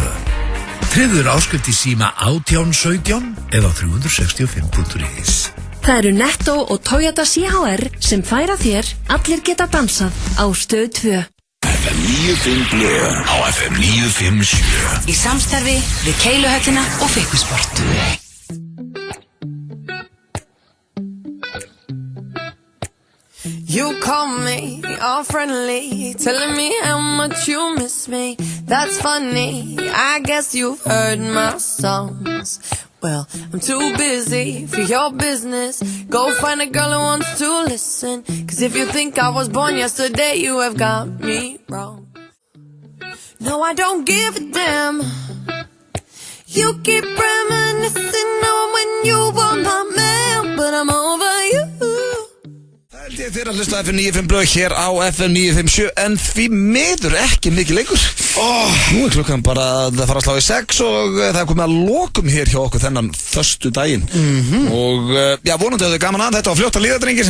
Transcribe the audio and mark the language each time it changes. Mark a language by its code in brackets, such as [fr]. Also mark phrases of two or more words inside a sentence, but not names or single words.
[is] Tryggður áskrift í síma 1817 eða 365.is. Það eru Netto og Toyota CHR sem færa þér Allir geta dansað á Stöð 2. FM 95 blöð á FM 957. Í samstarfi við Keiluhöllina og Fiskisport. [en] You call me all friendly, telling me how much you miss me. That's funny, I guess you've heard my songs. Well, I'm too busy for your business. Go find a girl who wants to listen. 'Cause if you think I was born yesterday, you have got me wrong. No, I don't give a damn. You keep reminiscing on when you were my man, but I'm over you. [is] Þið er að hlusta FM 95 blöð hér á FM 957 en því miður ekki mikið lengur. Nú er klukkan bara að fara að slá í 6 og það er komið að lokum hér hjá okkur þennan föstudaginn. Og já, vonandi að þau gaman að þetta var fljótt að líða, drengir.